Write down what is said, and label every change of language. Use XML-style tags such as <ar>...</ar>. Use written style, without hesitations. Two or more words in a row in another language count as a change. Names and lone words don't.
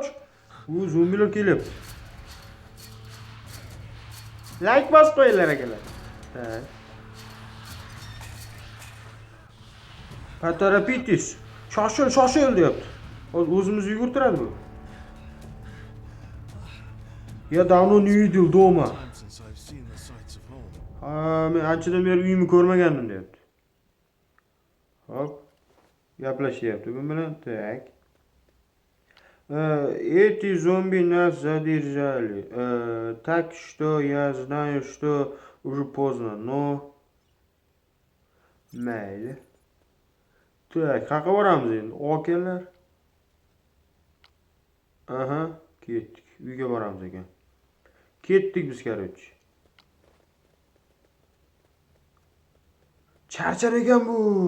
<uz>U zombilar kelyapti. Like bos qo'yinglar akalar.</uz> <ru>Ha. Поторопитесь.</ru> <uz>Shoshil deyapti. O'zimizni yugurtiradi bu.</uz> <ru>Я давно не видел дома.</ru> <uz>Men anchadan beri uyimni ko'rmagandim deyapti. Hop. Gaplashyapti bu bilan.</uz> <ru>Так. Эти зомби нас задержали. Так что я знаю, что уже поздно, но...</ru> <uz>Mayli. Так, qayerga boramiz endi? Okalar. Aha, ketdik. Uyga boramiz ekan. Ketdik biz, короче. Charchar ekan bu.</uz>